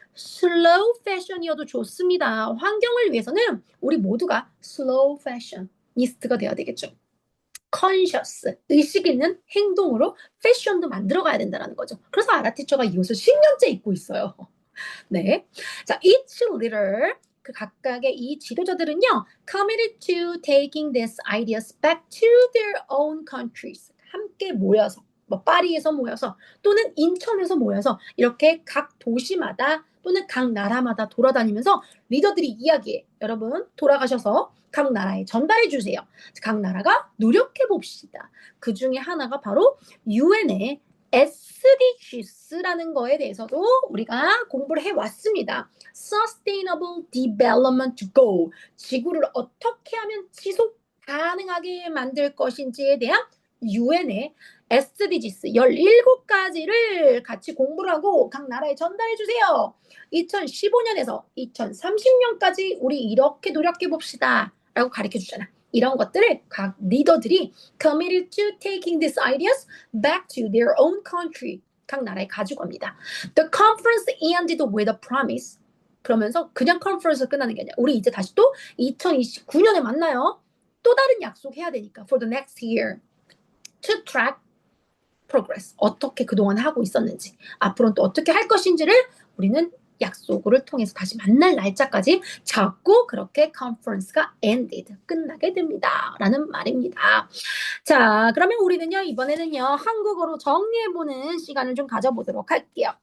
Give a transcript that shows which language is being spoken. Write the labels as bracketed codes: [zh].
[ko] 슬로우 패션이어도 좋습니다. 환경을 위해서는 우리 모두가 슬로우 패셔니스트가 돼야 되겠죠. 컨셔스, 의식 있는 행동으로 패션도 만들어 가야 된다는 거죠. 그래서 아라티처가 이 옷을 10년째 입고 있어요. 네. [en] 자, each leader, [ko] 그 각각의 이 지도자들은요, [en] committed to taking these ideas back to their own countries. [ko] 함께 모여서, 뭐 파리에서 모여서 또는 인천에서 모여서 이렇게 각 도시마다 또는 각 나라마다 돌아다니면서 리더들이 이야기해. 여러분 돌아가셔서 각 나라에 전달해 주세요. 각 나라가 노력해 봅시다. 그 중에 하나가 바로 유엔의 SDGs라는 거에 대해서도 우리가 공부를 해왔습니다. [en] Sustainable Development Goal. [ko] 지구를 어떻게 하면 지속 가능하게 만들 것인지에 대한 유엔의 SDGs 17가지를 같이 공부를 하고 각 나라에 전달해 주세요. 2015년에서 2030년까지 우리 이렇게 노력해 봅시다. 라고 가르쳐 주잖아. 이런 것들을 각 리더들이 [en] committed to taking these ideas back to their own country. [ko] 각 나라에 가지고 갑니다. [en] The conference ended with a promise. [ko] 그러면서 그냥 컨퍼런스 끝나는 게 아니라 우리 이제 다시 또 2029년에 만나요. 또 다른 약속해야 되니까 [en] for the next year to track progress. [ko] 어떻게 그동안 하고 있었는지 앞으로는 또 어떻게 할 것인지를 우리는 약속을 통해서 다시 만날 날짜까지 잡고 그렇게 컨퍼런스가 [en] ended, [ko] 끝나게 됩니다. 라는 말입니다. 자, 그러면 우리는요, 이번에는요, 한국어로 정리해보는 시간을 좀 가져보도록 할게요.